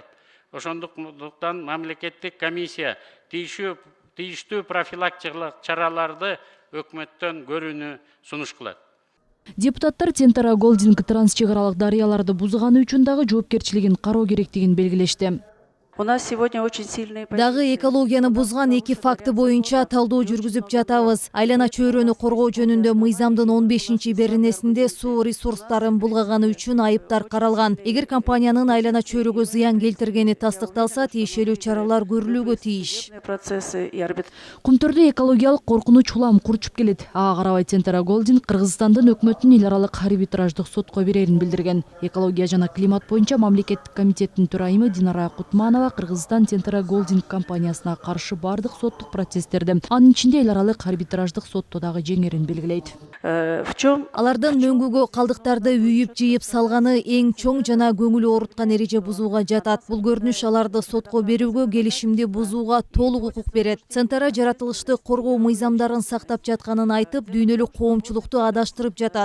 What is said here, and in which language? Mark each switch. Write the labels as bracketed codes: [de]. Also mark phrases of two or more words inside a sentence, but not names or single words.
[ky] Ошондуктан мамлекеттик комиссия тийиштүү профилактикалык чараларды өкмөттөн көрүүнү сунуш кылат. Депутаттар Centera Golding трансчегаралык дарыяларды бузганы үчүн дагы жоопкерчилигин кароо керектигин белгилешти. [ru] У нас сегодня очень сильные [ky] Дагы экологияны бузган эки факты боюнча талдоо жүргүзүп жатабыз. Айлана чөйрөнү коргоо жөнүндө мыйзамдын 15-беренесинде суу ресурстарын булгаганы үчүн айыптар каралган. Эгер компаниянын айлана чөйрөгө зыян келтиргени тастыкталса, тиешелүү чаралар көрүлүүгө тийиш. [ru] процессы и [ky] Кумтөрдө экологиялык коркунуч улам курчуп келет. Ага карабай Центра Голдинг Кыргызстандын өкмөттүн эл аралык арбитраждык сотко берерин билдирген. Экология жана климат боюнча мамлекеттик комитеттин төрайымы Динара Кутманова Кыргызстан Центра Голдинг компаниясына каршы бардык соттук процесстерди, анын ичинде эл аралык арбитраждык сотто дагы жеңерин белгилейт. [ru] в чем [ky] Алардын мөңгүгө калдыктарды үйүп жыйып салганы эң чоң жана көңүл ооруткан эреже бузууга жатат. Бул көрүнүш аларды сотко берүүгө, келишимди бузууга толук укук берет. Центра жаратылышты коргоо мыйзамдарын сактап жатканын айтып, дүйнөлүк коомчулукту адаштырып жатат.